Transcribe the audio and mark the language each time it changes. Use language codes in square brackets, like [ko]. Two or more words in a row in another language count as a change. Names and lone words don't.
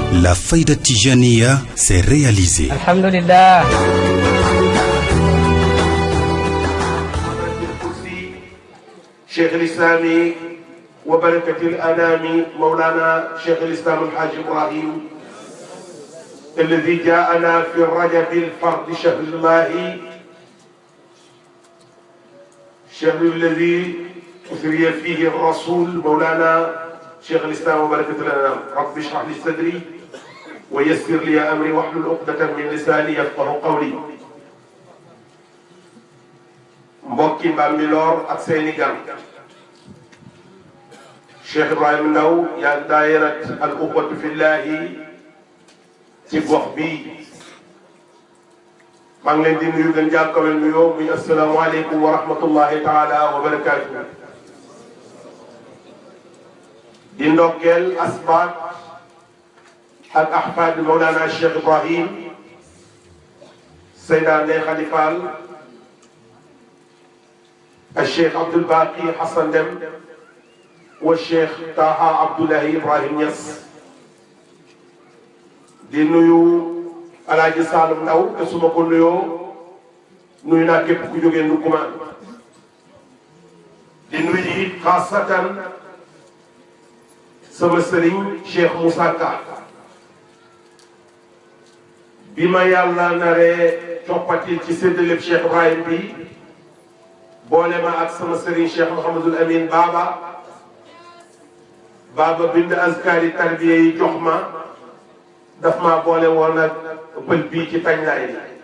[fr] La Fayda Tijaniya s'est réalisée. [ar] Alhamdulillah. شيخ الإسلام وبركة الأنام مولانا شيخ الإسلام الحاج إبراهيم الذي جاءنا في رجب الفرد شهر الله، شهر الذي أثري فيه الرسول مولانا شيخ الإسلام وبركة الأنام. رب اشرح لي صدري ويسر لي أمري واحلل عقدة من لساني يفقه قولي. [wo] mbokki Bambilor ak seeni gan, Cheikh Ibrahima Ndaw yaa [ar] دائرة الإخوة في الله [wo] ci gox bii maa ngi leen di nuyu gën jàkkawel nuyoo muy [ar] السلام عليكم ورحمة الله تعالى وبركاته. [wo] di ndokkeel asbaat ak ahfaad Mawlana Cheikh Ibrahim Seyda Ndeye Khady Fall, الشيخ عبد الباقي حسن دم والشيخ طه عبد الله إبراهيم ياس. di nuyu Alaaji Saalum Ndaw te su ma ko nuyoo nuyu naa képp ku jógee Ndoukoumane. di nuyu it xaasatan sama sëriñ Cheikh Moussa Ka bi ma yàlla naree coppatil ci séddaleeb Cheikh Ibrahim bi boole ma ak sama sëriñ Cheikh Mouhamadul Amin Baba bind azkaari tarbiya yi jox ma, daf maa boole woon ak pël bii ci tañlaay bi.